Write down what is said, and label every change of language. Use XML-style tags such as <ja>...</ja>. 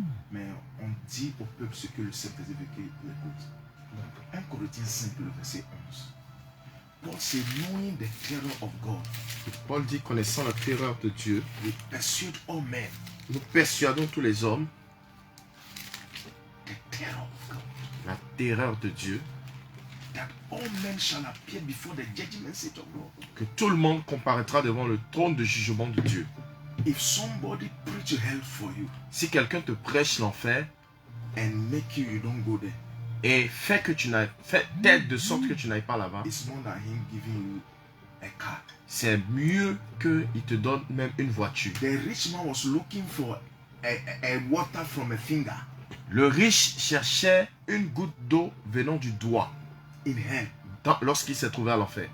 <fr>Mais on dit au peuple ce que le Saint-Esprit veut qu'il écoute. 1 Corinthiens 5, le verset 11. Paul c'est</fr> <en>knowing the terror of God.</en> <fr>Paul dit, connaissant la terreur de Dieu,</fr> <en>We persuade all men.</en> <fr>nous persuadons tous les hommes</fr> <en>The terror of God.</en> <fr>la terreur de Dieu,</fr> <en>That all men shall appear before the judgment seat of God.</en> <fr>que tout le monde comparaîtra devant le trône de jugement de Dieu.</fr> <en>If somebody preach hell for you</en> <fr>Si quelqu'un te prêche l'enfer</fr> <en>and make you don't go there,</en> <fr>et fait tête de sorte que tu n'ailles pas là-bas,</fr> <en>it's more than him giving you a car.</en> <fr>c'est mieux qu'il te donne même une voiture.</fr> <en>The rich man was looking for a water from a finger</en> <fr>Le riche cherchait une goutte d'eau venant du doigt</fr> <en>in hell.</en> <fr>lorsqu'il s'est trouvé à l'enfer.</fr>